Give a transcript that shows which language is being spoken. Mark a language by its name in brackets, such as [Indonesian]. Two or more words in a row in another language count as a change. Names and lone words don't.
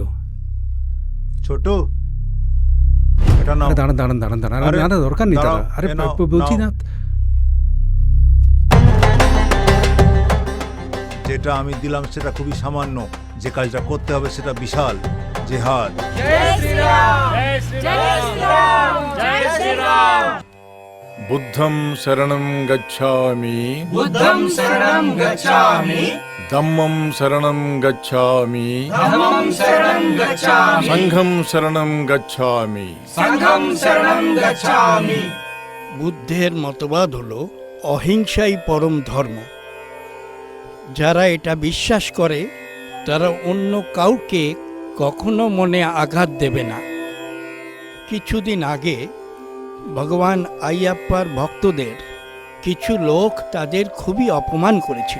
[Bangla] ছোট, এটা নাও। আরে দাঁড়ান দাঁড়ান দাঁড়ান দাঁড়ান, আরে, না দরকার নেই দাদা। দাঁড়াও, আরে এ নাও, বলছি নাও। না। যেটা আমি দিলাম সেটা খুবই সামান্য, যে কাজটা করতে হবে সেটা বিশাল। জেহাদ। [Pali] বুদ্ধং শরণং গচ্ছামি। बुद्धं शरणं गच्छामि ধম্মং শরণং গচ্ছামি। धम्मं शरणं गच्छामि সংঘং শরণং গচ্ছামি। संघं शरणं गच्छामि। [Bangla] বুদ্ধের মতবাদ হলো অহিংসাই পরম ধর্ম। যারা এটা বিশ্বাস করে তারা অন্য কাউকে কখনো মনে আঘাত দেবে না। কিছুদিন আগে ভগবান আইয়াপ্পার ভক্তদের কিছু লোক তাদের খুবই অপমান করেছিল।